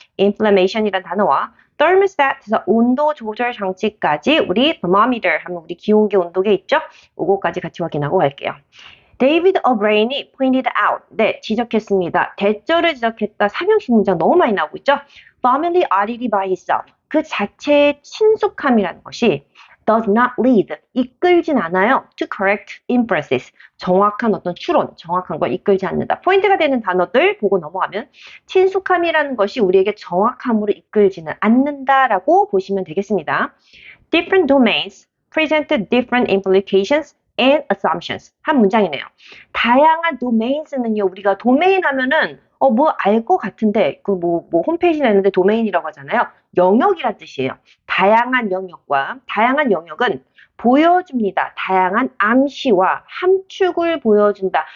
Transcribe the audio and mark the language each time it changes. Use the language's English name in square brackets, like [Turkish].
[Korean] inflammation이란 단어와 thermostat에서 온도 조절 장치까지 우리 thermometer 하면 우리 기온계 온도계 있죠? 요거까지 같이 확인하고 갈게요. 데이비드 어브레인이 [English] pointed out, [Korean] 네, 지적했습니다. 대절을 지적했다. 삼형식 문장 너무 많이 나오고 있죠? [English] Family oddity by itself, [Korean] 그 자체의 친숙함이라는 것이 [English] does not lead, [Korean] 이끌진 않아요. [English] to correct inferences, [Korean] 정확한 어떤 추론, 정확한 걸 이끌지 않는다. 포인트가 되는 단어들 보고 넘어가면 친숙함이라는 것이 우리에게 정확함으로 이끌지는 않는다라고 보시면 되겠습니다. [English] Different domains present different implications and assumptions. [Korean] 한 문장이네요. 다양한 domains는요, 우리가 도메인 하면은 뭐 알 것 같은데 그 뭐 홈페이지 내는데 도메인이라고 하잖아요. 영역이란 뜻이에요. 다양한 영역과 다양한 영역은 보여줍니다. 다양한 암시와 함축을 보여준다.